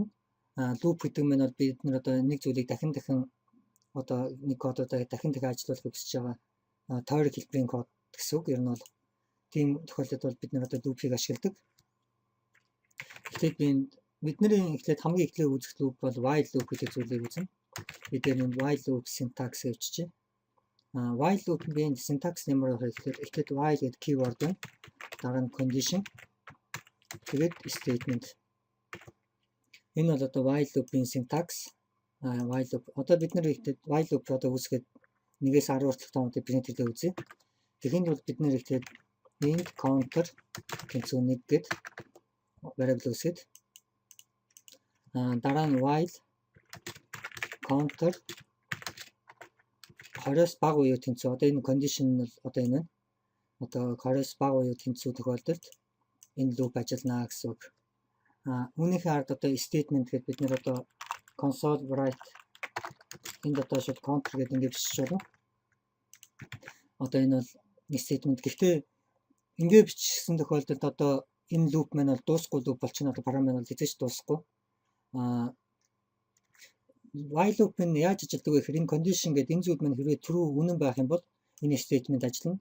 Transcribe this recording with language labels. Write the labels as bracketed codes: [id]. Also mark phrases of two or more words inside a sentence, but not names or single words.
[mn] Loop гэдэг нь бол бид нар одоо нэг зүйлийг дахин одоо нэг кодуудаа дахин ажиллуулахыг хүсэж байгаа тойрог хэлбэрийн код гэсэн үг. Ер нь бол тийм тохиолдолд бол бид нар одоо loop-ийг ашигладаг. Тэгэхээр бидний эхлээд хамгийн эхлээд үзэх loop бол [en] while loop [mn] гэдэг зүйлийг үзнэ. Бид энэ [en] while loop syntax [mn] өвчжээ. [en] While loop- [mn] ийн syntax нэмэр эхлээд while гэдэг keyword байна. Дараа нь condition. Тэгээд statement. Энэ бол одоо [en] while loop- [mn] ийн syntax. [en] While loop. [mn] Одоо бид нар ихтэй [en] while loop [mn] одоо үүсгээд 1-ээс 10 хүртэлх тоонуудыг принтэрлээ үзье. Тэгэхэд бол бид нар ихтэй [en] int counter [mn] тэнцүү 1 гэд variable үүсгээд дараа нь [en] while counter [mn] 20-с бага буюу тэнцүү. Одоо энэ condition нь одоо энэ байна. Одоо 20-с бага буюу тэнцүү тохиолдолд энэ loop ажиллана гэсэн үг. Үүнийхээ ард одоо statement гэдэг бид нэр одоо [en] console write [mn] энд одоо шууд counter гэдэг ингээд бичиж болно. Одоо энэ бол statement. Гэхдээ ингээд бичсэн тохиолдолд одоо энэ loop маань бол дуусахгүй loop болчихно. Одоо параметр бол хэзээ ч дуусахгүй. [en] While loop [mn] нь яаж ажилладаг вэ гэхээр энэ condition гэдэг энэ зүйл маань хэрвээ true үнэн байх юм бол энэ statement ажиллана.